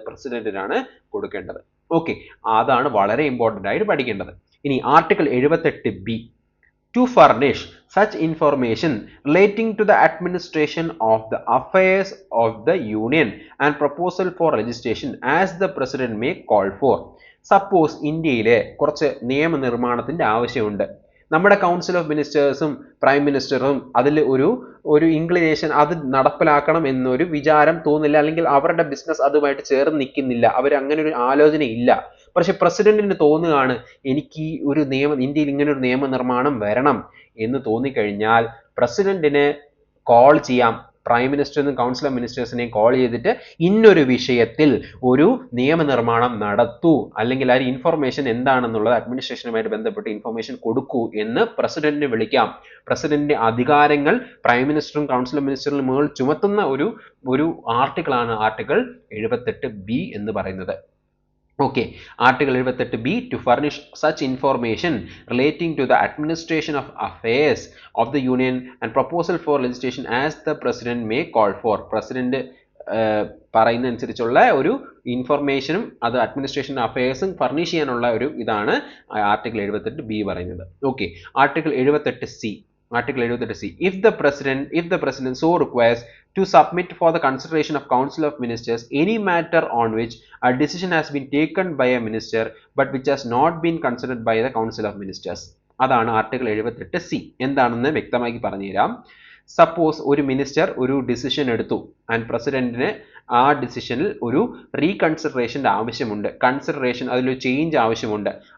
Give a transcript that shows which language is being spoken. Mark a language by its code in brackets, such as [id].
[ml] പ്രസിഡന്റിനാണ് കൊടുക്കേണ്ടത്. ഓക്കെ, അതാണ് വളരെ ഇമ്പോർട്ടന്റ് ആയിട്ട് പഠിക്കേണ്ടത്. ഇനി article 78B. [en] to furnish such information relating to the administration of the affairs of the union and proposal for registration as the president may call for. [ml] Suppose ഇന്ത്യയിലെ കുറച്ച് നിയമനിർമ്മാണത്തിന്റെ ആവശ്യമുണ്ട്. നമ്മുടെ കൗൺസിൽ ഓഫ് മിനിസ്റ്റേഴ്സും പ്രൈം മിനിസ്റ്ററും അതിൽ ഒരു inclination അത് നടപ്പിലാക്കണം എന്നൊരു വിചാരം തോന്നില്ല, അല്ലെങ്കിൽ അവരുടെ ബിസിനസ് അതുമായിട്ട് ചേർന്ന് നിൽക്കുന്നില്ല, അവർ അങ്ങനെ ഒരു ആലോചന ഇല്ല. പക്ഷെ പ്രസിഡന്റിന് തോന്നുകയാണ് എനിക്ക് ഒരു ഇന്ത്യയിൽ ഇങ്ങനെ ഒരു നിയമനിർമ്മാണം വരണം എന്ന് തോന്നിക്കഴിഞ്ഞാൽ പ്രസിഡന്റിന് കോൾ ചെയ്യാം, പ്രൈം മിനിസ്റ്ററിനും കൗൺസിൽ ഓഫ് മിനിസ്റ്റേഴ്സിനെയും കോൾ ചെയ്തിട്ട് ഇന്നൊരു വിഷയത്തിൽ ഒരു നിയമനിർമ്മാണം നടത്തൂ, അല്ലെങ്കിൽ ആ ഇൻഫർമേഷൻ എന്താണെന്നുള്ളത് അഡ്മിനിസ്ട്രേഷനുമായിട്ട് ബന്ധപ്പെട്ട് ഇൻഫർമേഷൻ കൊടുക്കൂ എന്ന് പ്രസിഡന്റിനെ വിളിക്കാം. പ്രസിഡന്റിന്റെ അധികാരങ്ങൾ പ്രൈം മിനിസ്റ്ററും കൗൺസിൽ ഓഫ് മിനിസ്റ്ററിനും മുകളിൽ ചുമത്തുന്ന ഒരു ആർട്ടിക്കിളാണ് ആർട്ടിക്കിൾ 78B എന്ന് പറയുന്നത്. [en] Okay, Article 78B to furnish such information relating to the administration of affairs of the union and proposal for legislation as the president may call for. [ml] President പറയുന്ന അനുസരിച്ചുള്ള ഒരു ഇൻഫർമേഷനും അത് administration അഫയേഴ്സും furnish ചെയ്യാനുള്ള ഒരു ഇതാണ് article 78B പറയുന്നത്. Okay, article 78C. Article 78C. [en] If the president so requires to submit for the consideration of council of ministers any matter on which a decision has been taken by a minister but which has not been considered by the council of ministers. [ml] അതാണ് article 78C. എന്താണെന്ന് വ്യക്തമാക്കി പറഞ്ഞുതരാം. Suppose ഒരു minister ഒരു decision എടുത്തു and പ്രസിഡന്റിന് ആ ഡിസിഷനിൽ ഒരു റീകൺസിഡറേഷൻ്റെ ആവശ്യമുണ്ട്, കൺസിഡറേഷൻ അതിലൊരു ചേഞ്ച് ആവശ്യമുണ്ട്.